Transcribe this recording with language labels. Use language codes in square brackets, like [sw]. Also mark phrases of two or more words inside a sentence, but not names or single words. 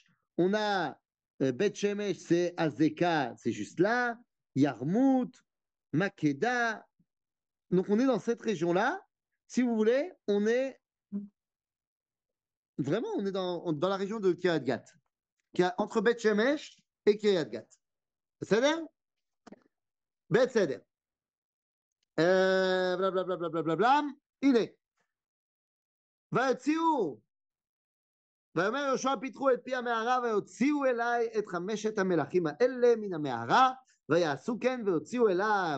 [fr] On a Beth Shemesh, c'est Azeka, c'est juste là. Yarmout, Makeda. Donc, on est dans cette région-là. Si vous voulez, on est vraiment dans la région de Kiryat Gat, entre Beth Shemesh et Kiryat Gat. C'est-à-dire בסדר. בלה בלה בלה בלה בלה בלה בלה. [he] הנה. ויוציאו. ויאמר יהושע פיתחו את פי המערה ויוציאו אליי את 5 המלכים האלה מן המערה ויעשו כן ויוציאו אליו